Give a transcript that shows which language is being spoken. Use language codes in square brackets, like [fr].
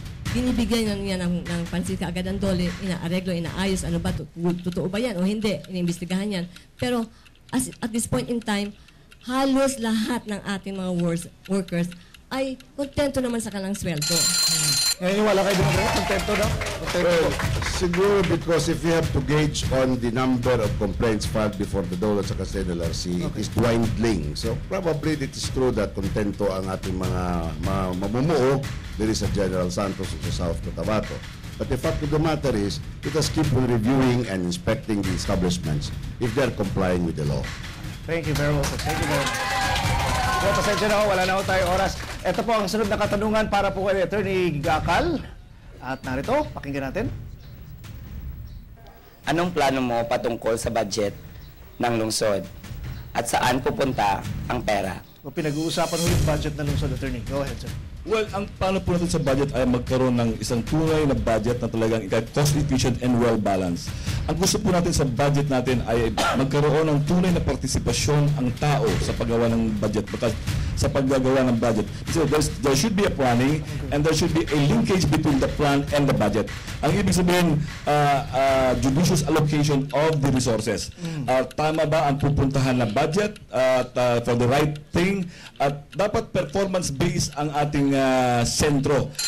[tl] Binibigyan niya ng pansin kaagad ang dole, inaareglo, inaayos, ano ba, totoo ba yan o hindi, iniimbestigahan yan. Pero [en] at this point in time, [tl] halos lahat ng ating mga workers ay kontento naman sa kanilang sweldo. Ngayon wala kayo din kontento, no? [en] Well, siguro because if you have to gauge on the number of complaints filed before the DOLE at sa NLRC, it is dwindling. So probably it is true that [tl] kontento ang ating mga mamumuo diri sa General Santos o sa South Cotabato. [en] But the fact of the matter is, let us keep on reviewing and inspecting the establishments if they are complying with the law. Thank you very much. Thank you very much. So, [tl] pasensya na ho, wala na ho tayo oras. Ito po ang sunod na katanungan para po kay Attorney Gakal. At narito, pakinggan natin. Anong plano mo patungkol sa budget ng lungsod? At saan pupunta ang pera? O pinag-uusapan ho yung budget ng lungsod, Attorney. Go ahead, sir. Well, ang plano po natin sa budget ay magkaroon ng isang tunay na budget na talagang [en] cost efficient and well balanced. [tl] Ang gusto po natin sa budget natin ay magkaroon ng tunay na partisipasyon ang tao sa paggawa ng budget. Sa paggagawa ng budget. [en] So there should be a planning and there should be a linkage between the plan and the budget. [tl] Ang ibig sabihin, [en] judicious allocation of the resources. [tl] Tama ba ang pupuntahan na budget [en] for the right thing? [tl] At dapat performance-based ang ating sentro.